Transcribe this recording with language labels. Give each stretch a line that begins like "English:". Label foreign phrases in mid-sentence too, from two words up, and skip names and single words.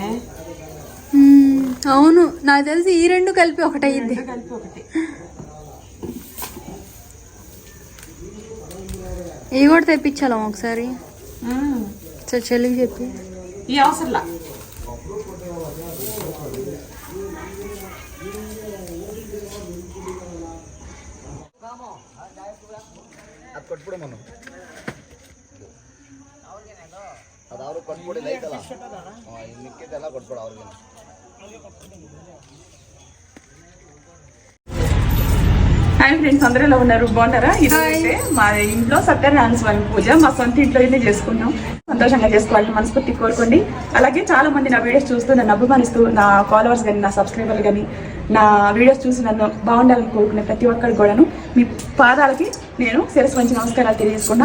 Telugu: అవును, నాకు తెలిసి ఈ రెండు కలిపి ఒకటయ్యింది. కలిపి ఒకటి. ఇవి కూడా తెప్పించాలా ఒకసారి? చెల్లికి చెప్పి ఈ అవసరంలా.
Kannada: ಅದು ಕೊಟ್ಬಿಡು ಮನು. ಅದು ಅವ್ರಿಗೆ ಕೊಟ್ಬಿಡಿ ಲೈಟಲ್ಲ. ಇನ್ನು ಮಿಕ್ಕಿದ್ದೆಲ್ಲ ಕೊಟ್ಬಿಡು ಅವ್ರಿಗೆ.
Telugu: హాయ్ ఫ్రెండ్స్, అందరూ ఎలా ఉన్నారు? బాగున్నారా? ఇదైతే మా ఇంట్లో సత్యనారాయణ స్వామి పూజ మా సొంత ఇంట్లోనే చేసుకున్నాం. సంతోషంగా చేసుకోవాలని మనస్ఫూర్తి కోరుకోండి. అలాగే చాలా మంది నా వీడియోస్ చూస్తూ నన్ను అభిమానిస్తూ, నా ఫాలోవర్స్ కానీ నా సబ్స్క్రైబర్లు కానీ నా వీడియోస్ చూసి నన్ను బాగుండాలని కోరుకునే ప్రతి ఒక్కరికి కూడాను మీ పాదాలకి నేను శిరస్సు వంచి నమస్కారాలు తెలియజేసుకున్నా.